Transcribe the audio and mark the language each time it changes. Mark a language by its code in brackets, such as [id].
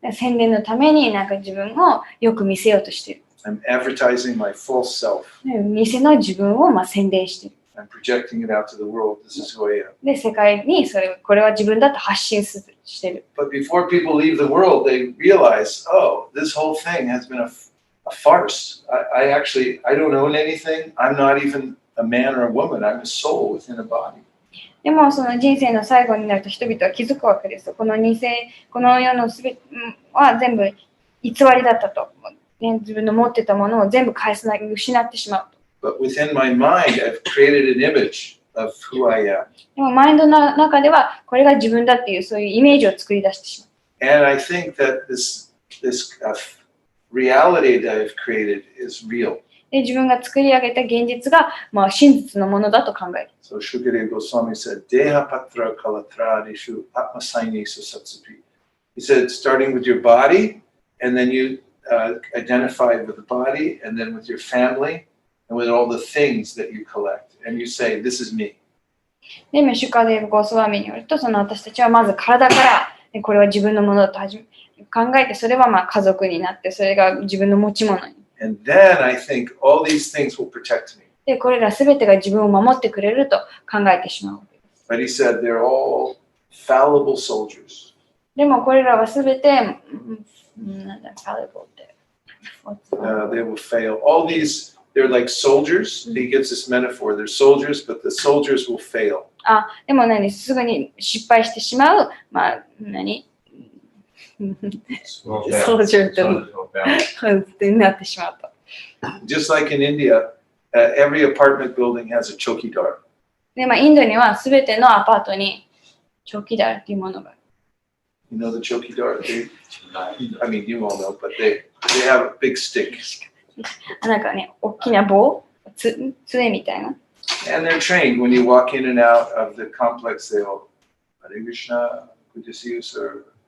[ja] 宣伝のためになんか自分をよく見せようとしている。 [en] I'm advertising my false self. [ja] 偽の自分を宣伝している。 [en] I'm projecting it out to the world. This is who I am. [ja] で、世界にこれは自分だと発信している。 [en] But before people leave the world, they realize, oh, this whole thing has been a farce. I don't own anything. I'm not even a man or a woman. I'm a soul within a body. [ja] でもその人生の最後になると人々は気づくわけです。この世のすべては全部偽りだったと。自分の持ってたものを全部失ってしまうと。 [en] But within my mind, I've created an image of who I am. [ja] でもマインドの中ではこれが自分だっていうそういうイメージを作り出してしまう。 [en] And I think that this reality that I've created is real. [ja] で自分が作り上げた現実が、真実のものだと考える。 [en] So Shukadeva Goswami said, [sa] Deha patra kalatradishu atmasainesu satsupi. [en] He said, starting with your body, and then you identify with the body, and then with your family, and with all the things that you collect, and you say, "This is me." [ja] で、メシュカデーブ・ゴースワミによると、その私たちはまず体からでこれは自分のものだと考えて、それはまあ家族になって、それが自分の持ち物に。 [en] And then I think all these things will protect me. [ja] で、これらすべてが自分を守ってくれると考えてしまうわけです。 [en] But he said they're all fallible soldiers. [ja] でもこれらはすべて、なんだ、fallible って。 [en] They will fail. All these, they're like soldiers. He gives this metaphor. They're soldiers, but the soldiers will fail. [ja] あ、でも何、すぐに失敗してしまう、まあ、何ソルジャーってなってしまうと。 [en] Just like in India, every apartment building has a chokidar. [ja] で、まあ、インドにはすべてのアパートにチョキダーっていうものがある。 [en] You know the chokidar? I mean, you all know, but they have a big stick. [ja] なんかね、大きな棒、杖みたいな。 [en] And they're trained when you walk in and out of the complex. They'll, Hare Krishna, good to see you, sir.